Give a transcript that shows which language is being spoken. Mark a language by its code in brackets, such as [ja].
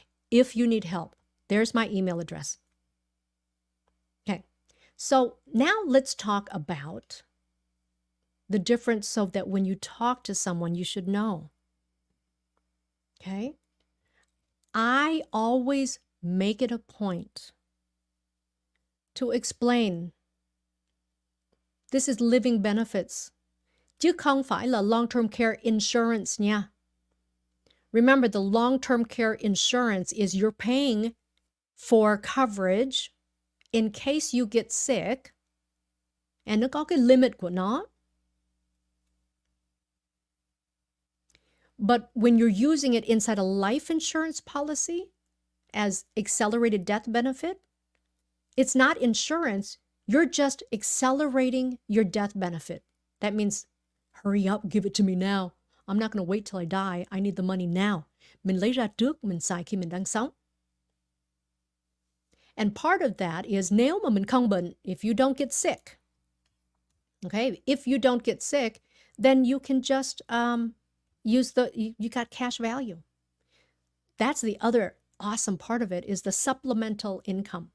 [en] If you need help, there's my email address. Okay, so now let's talk about the difference so that when you talk to someone, you should know. Okay? I always make it a point to explain. This is living benefits, [vi] chứ không phải là [en] long-term care insurance nha. Remember, the long-term care insurance is you're paying for coverage in case you get sick, and [vi] nó có cái limit của nó. [en] But when you're using it inside a life insurance policy as accelerated death benefit, it's not insurance. You're just accelerating your death benefit. That means, hurry up, give it to me now. I'm not going to wait till I die. I need the money now. [vi] Mình lấy ra trước, mình xài khi mình đang sống. [en] And part of that is [vi] nếu mà mình không bệnh, [en] if you don't get sick, okay, if you don't get sick, then you can just use you got cash value. That's the other awesome part of it, is the supplemental income.